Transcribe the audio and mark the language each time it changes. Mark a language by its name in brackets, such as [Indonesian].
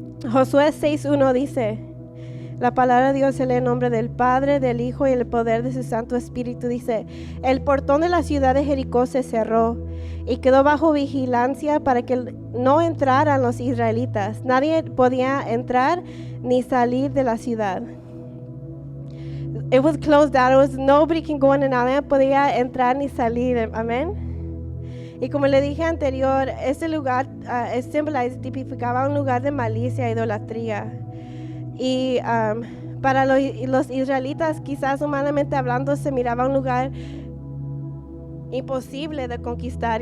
[Spanish] Josué 6:1 dice, la palabra de Dios se lee en nombre del Padre, del Hijo y el poder de su Santo Espíritu. Dice, el portón de la ciudad de Jericó se cerró y quedó bajo vigilancia para que no entraran los israelitas. Nadie podía entrar ni salir de la ciudad. [English] It was closed down. It was nobody can go in and out. [Spanish] Nadie podía entrar ni salir. Amén. Y como le dije anterior, este lugar tipificaba un lugar de malicia e idolatría. Y para los israelitas, quizás humanamente hablando, se miraba un lugar imposible de conquistar.